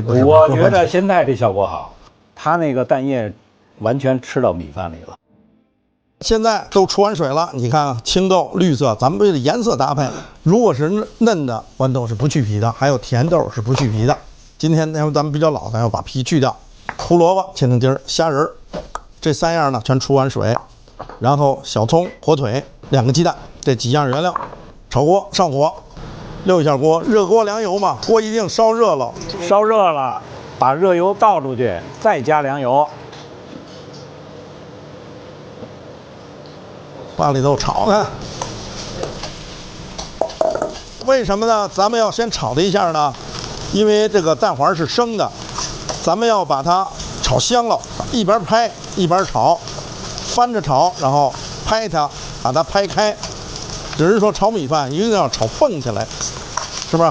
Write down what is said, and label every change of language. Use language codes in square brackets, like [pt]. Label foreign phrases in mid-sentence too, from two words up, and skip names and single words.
[zh] 我覺得現在這效果好，它那個蛋液完全吃到米飯裡了。現在都出完水了，你看青豆綠色，咱們為了顏色搭配，如果是嫩的豌豆是不去皮的，還有甜豆是不去皮的。今天因為咱們比較老，咱要把皮去掉。胡蘿蔔切成丁兒，蝦仁這3樣呢全出完水，然後小蔥、火腿、2個雞蛋，這幾樣原料，炒鍋上火，6一下鍋，熱鍋涼油嘛，鍋一定燒熱了，燒熱了，把熱油倒出去，再加涼油，往裡頭炒呢。為什麼呢？咱們要先炒它一下呢？因為這個蛋黃是生的，咱們要把它炒香了，一邊拍一邊炒，翻着炒，然後拍它，把它拍開。只是說炒米飯一定要炒蹦起來，是不是？